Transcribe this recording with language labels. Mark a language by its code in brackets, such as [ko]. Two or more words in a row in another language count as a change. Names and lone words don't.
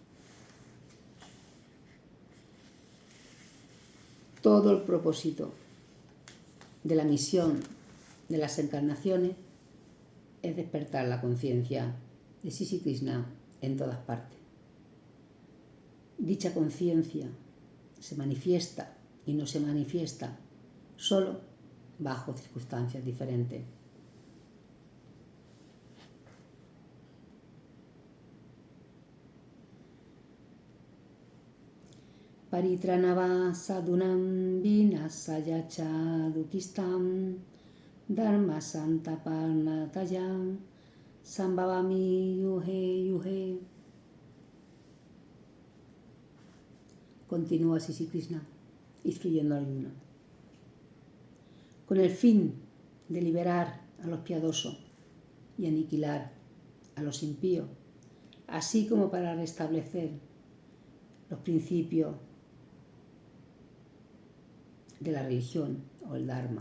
[es] Todo el propósito de la misión de las encarnaciones es despertar la conciencia de Sri Krishna en todas partes. Dicha conciencia se manifiesta y no se manifiesta solo bajo circunstancias diferentes. [sa] परित्राणाय साधूनां विनाशाय दुष्कृताम् धर्मसंस्थापनार्थाय सम्भवामि युगे युगे. [es] Continúa Sri Krishna instruyendo a Arjuna. Con el fin de liberar a los piadosos y aniquilar a los impíos, así como para restablecer los principios de la religión o el Dharma.